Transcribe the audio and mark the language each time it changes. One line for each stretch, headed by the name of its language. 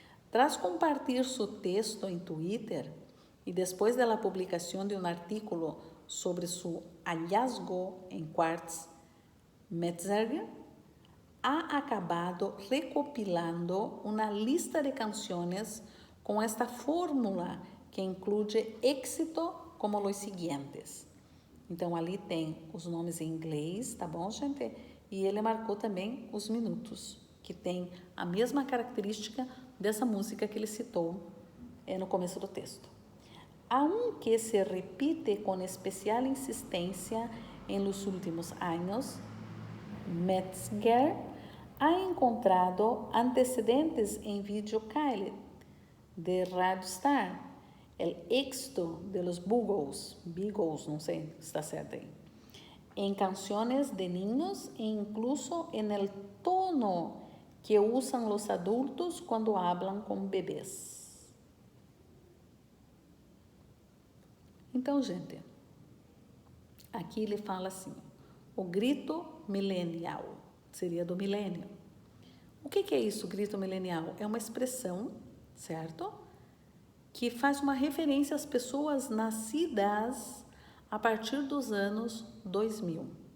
Spanish: Tras compartir su texto en Twitter y después de la publicación de un artículo sobre su hallazgo en Quartz, Metzger ha acabado recopilando una lista de canciones con esta fórmula que incluye éxito como los siguientes.
Portuguese: Então, ali tem os nomes em inglês, tá bom, gente? E ele marcou também os minutos, que tem a mesma característica dessa música que ele citou no começo do texto.
Spanish: Aunque se repite con especial insistencia en los últimos años, Metzger ha encontrado antecedentes en Video Khaled de Radio Star, el éxito de los Beagles, no sé si está certo ahí, en canciones de niños e incluso en el tono que usan los adultos cuando hablan con bebés.
Portuguese: Então, gente, aqui ele fala assim, o grito millennial, seria do milênio. O que é isso, grito millennial? É uma expressão, certo? Que faz uma referência às pessoas nascidas a partir dos anos 2000.